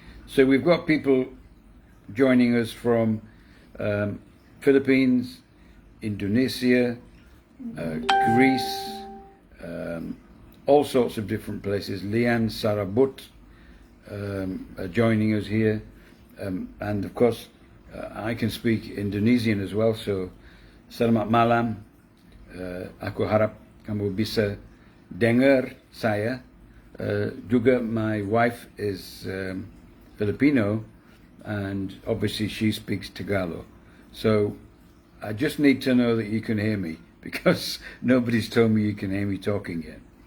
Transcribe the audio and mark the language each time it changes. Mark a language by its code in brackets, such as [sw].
[en] So we've got people joining us from Philippines, Indonesia, Greece, all sorts of different places. Lian Sarabut are joining us here, and of course I can speak Indonesian as well. [id] So selamat malam, aku harap kamu bisa dengar saya. Juga [en] my wife is Filipino, and obviously she speaks Tagalog. So I just need to know that you can hear me, because nobody's told me you can hear me talking yet.